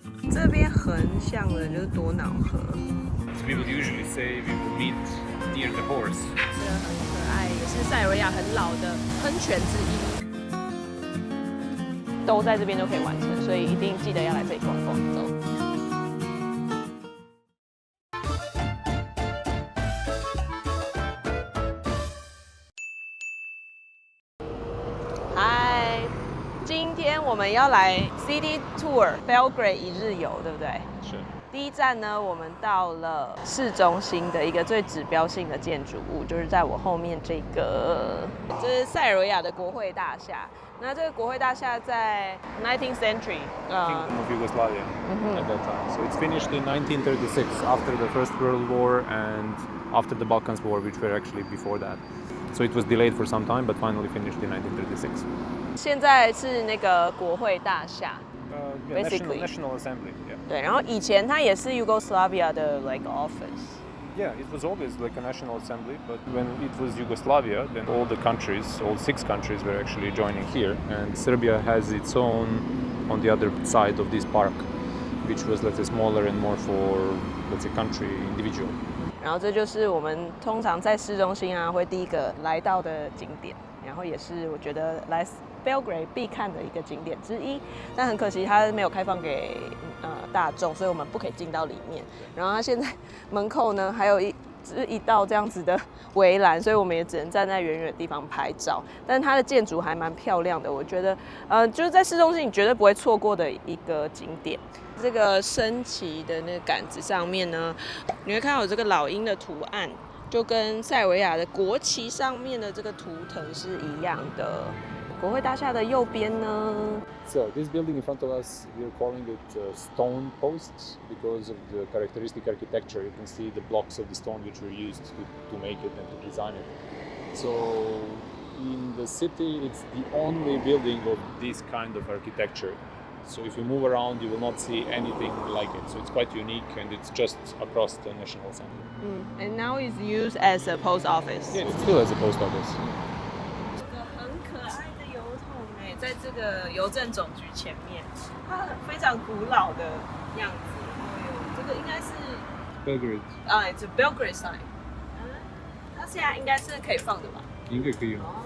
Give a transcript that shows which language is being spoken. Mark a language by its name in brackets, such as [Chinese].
[Chinese] 这边横向的就是多瑙河。 [English] We would usually say we would meet near the horse. [Chinese] 这个很可爱，也是塞尔维亚很老的喷泉之一，都在这边就可以完成，所以一定记得要来这里逛逛走。嗨，今天我们要来 City Tour Belgrade 一日游，对不对？是。第一站呢，我们到了市中心的一个最指标性的建筑物，就是在我后面这个，这是塞尔维亚的国会大厦。那这个国会大厦在 19th century [English] Kingdom of Yugoslavia at that time. So it's finished in 1936 after the First World War and after the Balkans War, which were actually before that. So it was delayed for some time, but finally finished in 1936. [Chinese] 现在是那个国会大厦。 [English] Yeah, National Assembly. Yeah. [Chinese] 对，然后以前它也是 Yugoslavia 的 like office. [English] Yeah, it was always like a national assembly, but when it was Yugoslavia, then all the countries, all 6 countries were actually joining here, and Serbia has its own on the other side of this park, which was, let's say, smaller and more for, let's say, country individual. [Chinese] 然后这就是我们通常在市中心啊会第一个来到的景点，然后也是我觉得来 Belgrade 必看的一个景点之一，但很可惜它没有开放给大众，所以我们不可以进到里面。然后它现在门口呢还有一道这样子的围栏，所以我们也只能站在远远的地方拍照。但是它的建筑还蛮漂亮的，我觉得就是在市中心你绝对不会错过的一个景点。这个升旗的那个杆子上面呢，你会看到有这个老鹰的图案，就跟塞尔维亚的国旗上面的这个图腾是一样的。国会大厦的右边呢 [English] So this building in front of us, we're calling it stone posts because of the characteristic architecture. You can see the blocks of the stone which were used to make it and to design it. So in the city, it's the only building of this kind of architecture. So if you move around, you will not see anything like it. So it's quite unique, and it's just across the National Assembly. And now it's used as a post office. Yeah, it still has a post office. [Chinese] 很可爱的邮筒哎，在这个邮政总局前面，它非常古老的样子。这个应该是 [English] Belgrade. it's a Belgrade sign. [Chinese] 它现在应该是可以放的吧？应该可以。